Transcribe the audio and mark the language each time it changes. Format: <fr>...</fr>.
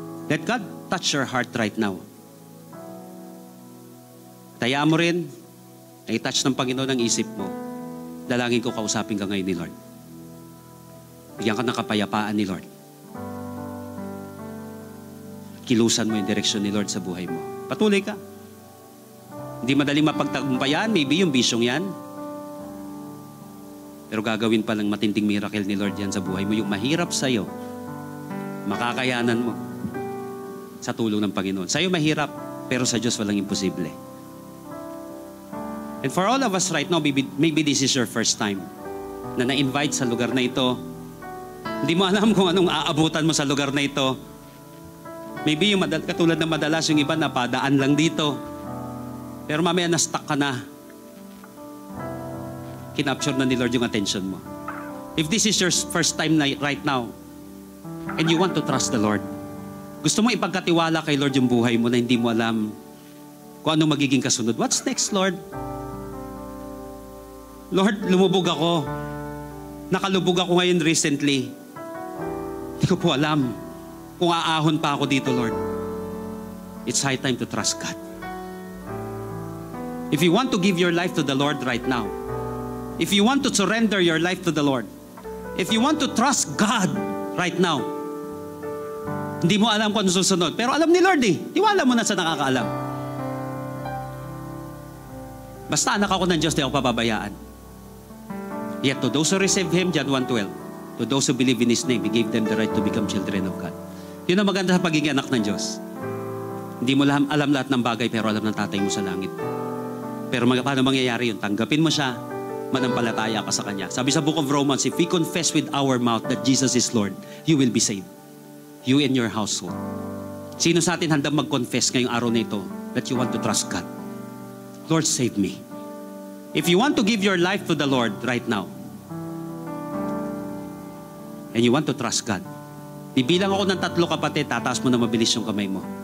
<en>Let God touch your heart right now.</en> <tl>Taya mo rin, na-touch ng Panginoon ang isip mo. Dalangin ko kausapin ka ngayon ni Lord. Bigyan ka ng kapayapaan ni Lord. Kilusan mo yung direksyon ni Lord sa buhay mo. Patuloy ka. Hindi madaling mapagtagumpayan, maybe yung bisyong yan. Pero gagawin pa ng matinding miracle ni Lord yan sa buhay mo. Yung mahirap sa'yo, makakayanan mo sa tulong ng Panginoon. Sa'yo mahirap, pero sa Diyos walang imposible.</tl> <en>And for all of us right now, maybe this is your first time</en> <tl>na na-invite sa lugar na ito. Hindi mo alam kung anong aabutan mo sa lugar na ito. Maybe yung katulad ng madalas yung iba napadaan lang dito. Pero mamaya na-stuck ka na. Kinapture na ni Lord yung attention mo.</tl> <en>If this is your first time right now, and you want to trust the Lord,</en> <tl>gusto mo ipagkatiwala kay Lord yung buhay mo na hindi mo alam kung anong magiging kasunod.</tl> <en>What's next, Lord?</en> <tl>Lord, lumubog ako. Nakalubog ako ngayon recently. Hindi ko po alam kung aahon pa ako dito, Lord.</tl> <en>It's high time to trust God. If you want to give your life to the Lord right now, if you want to surrender your life to the Lord, if you want to trust God right now,</en> <tl>hindi mo alam kung ano susunod. Pero alam ni Lord eh. Tiwala mo na sa nakakaalam. Basta anak ako ng Diyos, di ako pababayaan.</tl> <en>Yet to those who receive Him, John 1:12, to those who believe in His name, He gave them the right to become children of God.</en> <tl>Yun ang maganda sa pagiging anak ng Diyos. Hindi mo alam lahat ng bagay, pero alam ng tatay mo sa langit. Pero paano mangyayari yun? Tanggapin mo siya, manampalataya ka sa Kanya. Sabi sa</tl> <en>Book of Romans, if we confess with our mouth that Jesus is Lord, you will be saved. You and your household.</en> <tl>Sino sa atin handang mag-confess ngayong araw na ito</tl> <en>that you want to trust God? Lord, save me. If you want to give your life to the Lord right now, and you want to trust God,</en> <tl>bibilang ako ng 3 kapatid, tataas mo na mabilis yung kamay mo.</tl>